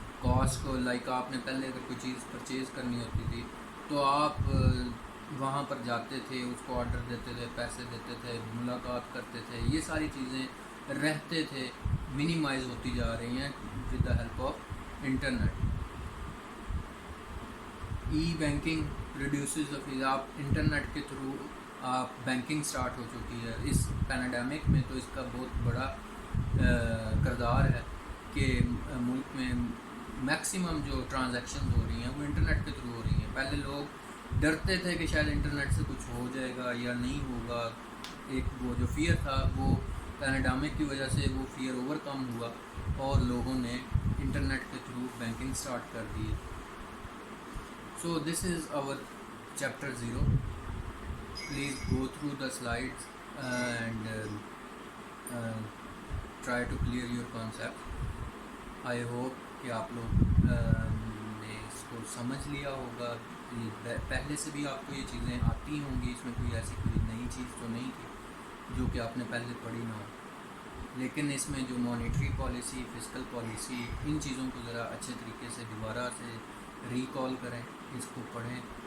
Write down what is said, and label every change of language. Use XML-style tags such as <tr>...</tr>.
<ur>Cost کو like آپ نے پہلے اگر کوئی چیز پرچیز کرنی ہوتی تھی تو آپ وہاں پر جاتے تھے, اس کو آرڈر دیتے تھے, پیسے دیتے تھے, ملاقات کرتے تھے. یہ ساری چیزیں رہتے تھے منیمائز ہوتی جا رہی ہیں</ur> <en>With the help of internet. E banking reduces the fees.</en> <ur>آپ انٹرنیٹ کے تھرو آپ بینکنگ سٹارٹ ہو چکی ہے. اس پینیڈیمک میں تو اس کا بہت بڑا کردار ہے کہ ملک میں میکسیمم جو ٹرانزیکشن ہو رہی ہیں وہ انٹرنیٹ کے تھرو ہو رہی ہیں. پہلے لوگ ڈرتے تھے کہ شاید انٹرنیٹ سے کچھ ہو جائے گا یا نہیں ہوگا. ایک وہ جو فیئر تھا وہ پینیڈیمک کی وجہ سے وہ فیئر اوور کم ہوا اور لوگوں نے انٹرنیٹ کے تھرو بینکنگ سٹارٹ کر دی.</ur> <en>So this is our chapter 0. Please go through the slides and try to clear your concept. I hope</en> <ur>کہ آپ لوگ نے اس کو سمجھ لیا ہوگا. پہلے سے بھی آپ کو یہ چیزیں آتی ہوں گی, اس میں کوئی ایسی کوئی نئی چیز تو نہیں تھی جو کہ آپ نے پہلے پڑھی نہ ہو. لیکن اس میں جو مانیٹری پالیسی, فسکل پالیسی, ان چیزوں کو ذرا اچھے طریقے سے دوبارہ سے ریکال کریں, اس کو پڑھیں.</ur>